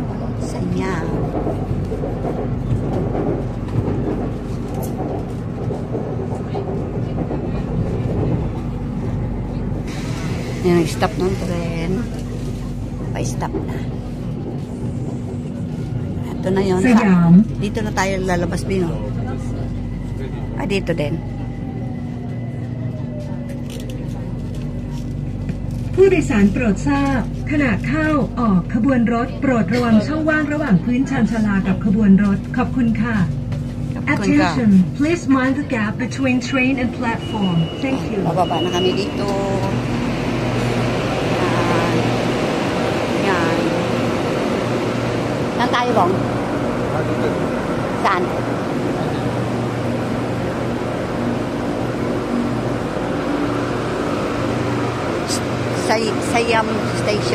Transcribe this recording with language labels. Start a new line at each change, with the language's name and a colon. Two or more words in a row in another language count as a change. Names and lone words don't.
Filipino: Sayang. Yan, stop ng tren. Pa-stop na. Ito na yun. Sayang. Dito na tayo lalabas, Bino. Dito din.
Thai: ผู้โดยสารโปรดทราบขณะเข้าออกขบวนรถโปรดระวังช่องว่างระหว่างพื้นชานชาลากับขบวนรถขอบคุณค่ะ
English: Attention, please mind the gap between train and platform. Thank you.
Filipino: Bababa na kami dito. Yan. Saan tayo, Bong? Saan? Siam Station.